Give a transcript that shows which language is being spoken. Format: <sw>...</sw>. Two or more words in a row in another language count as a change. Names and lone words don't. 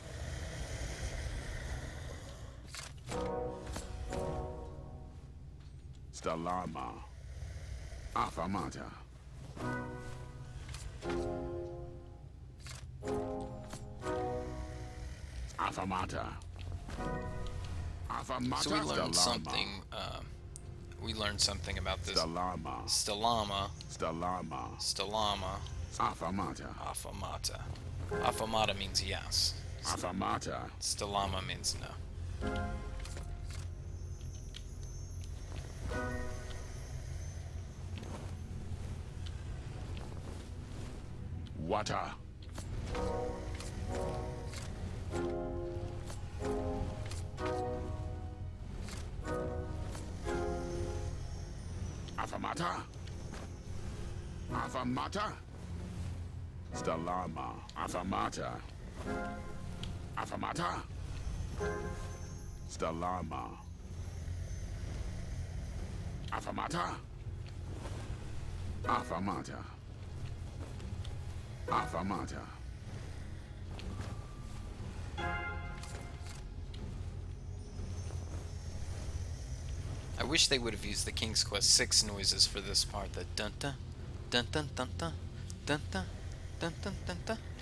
<en>Stalama. Afamata. Afamata. Afamata. So we learned Stalama. something. We learned something about this. Stalama. Stalama. Stalama. Stalama. Afamata. Afamata. Afamata means yes. Afamata. Stalama means no. Water. Afamata. Afamata. Stalama. Afamata. Afamata. Stalama. Affamata. Affamata. Affamata. I wish they would have used the King's Quest 6 noises for this part. The dun dun dun dun dun dun dun dun dun dun dun dun.</en>